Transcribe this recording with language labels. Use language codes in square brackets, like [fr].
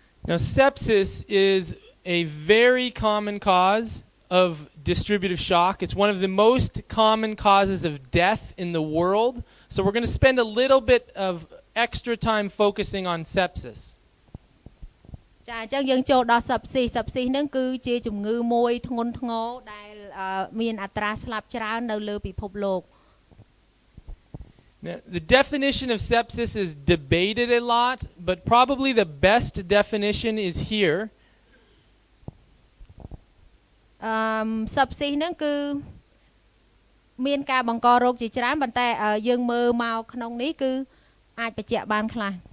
[en] Now sepsis is a very common cause of distributive shock. It's one of the most common causes of death in the world. So we're going to spend a little bit of extra time focusing on sepsis. [km] ចាអញ្ចឹងយើងចូលដល់ sepsis ហ្នឹងគឺជាជំងឺមួយធ្ងន់ធ្ងរដែលមានអត្រាស្លាប់ច្រើននៅលើពិភពលោក [en] Now, the definition of sepsis is debated a lot, but probably the best definition is here. [km] Sepsis ហ្នឹងគឺមានការបង្ករោគជាច្រើនប៉ុន្តែយើងមើលមកក្នុងនេះគឺអាចបញ្ជាក់បានខ្លះ